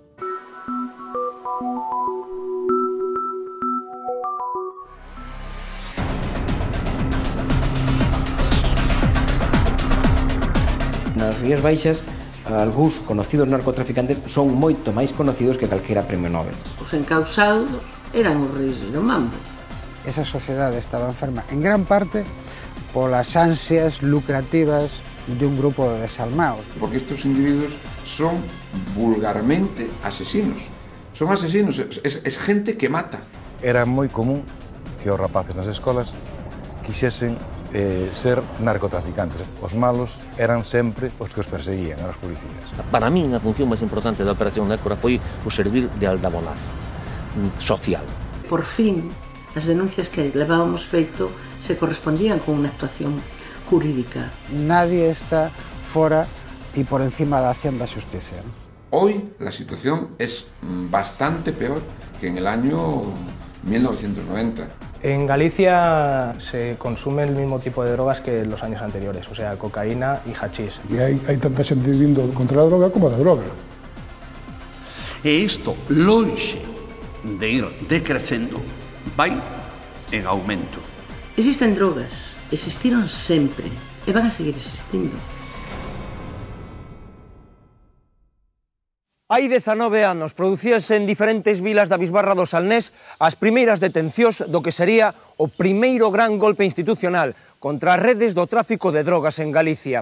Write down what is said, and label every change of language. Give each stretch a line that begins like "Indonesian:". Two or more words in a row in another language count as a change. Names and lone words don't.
Galician: Nas Rías Baixas, algúns conocidos narcotraficantes son moito máis conocidos que calquera premio Nobel. Os encausados eran os reis do mambo. Esa sociedade estaba enferma en gran parte polas ansias lucrativas de un grupo de desalmados.
Spanish: Porque estos individuos son vulgarmente asesinos. Son asesinos, es gente que mata.
Galician: Era moi común que os rapaces nas escolas quixesen ser narcotraficantes. Os malos eran sempre os que os perseguían, eran os policías. Para min, a función máis importante da Operación Nécora foi o servir de aldabonazo social. Por fin, as denuncias que levábamos feito se correspondían con unha actuación jurídica. Nadie está fora y por encima da acción da xusticia.
Spanish: Hoy la situación es bastante peor que en el año 1990. En Galicia se consume el mismo tipo de drogas que en los años anteriores, o sea, cocaína y hachís. Y hay tanta
Galician: xente vivindo contra a droga como da droga. E isto, lonxe de ir decrecendo, vai en aumento. Existen drogas, existiron sempre e van a seguir existindo. Hai 19 anos producíanse en diferentes vilas da bisbarra do Salnés as primeiras detencións do que sería o primeiro gran golpe institucional contra as redes do tráfico de drogas en Galicia.